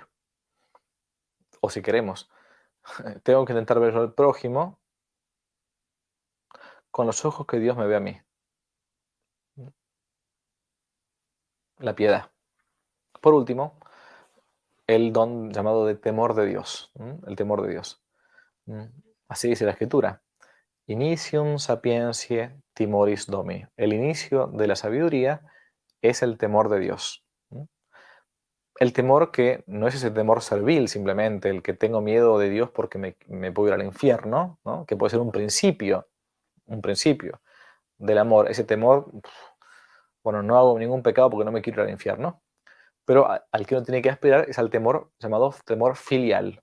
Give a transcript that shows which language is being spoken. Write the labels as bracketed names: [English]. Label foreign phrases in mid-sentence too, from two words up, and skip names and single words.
[Spanish] O si queremos, tengo que intentar ver yo al prójimo con los ojos que Dios me ve a mí. La piedad. Por último, el don llamado de temor de Dios. El temor de Dios. Así dice la Escritura. [Latin] Initium sapientiae timoris domi. [Spanish] El inicio de la sabiduría es el temor de Dios. El temor que no es ese temor servil simplemente, el que tengo miedo de Dios porque me puedo ir al infierno, ¿no? Que puede ser un principio del amor. Ese temor, bueno, no hago ningún pecado porque no me quiero ir al infierno, pero al que uno tiene que aspirar es al temor llamado temor filial.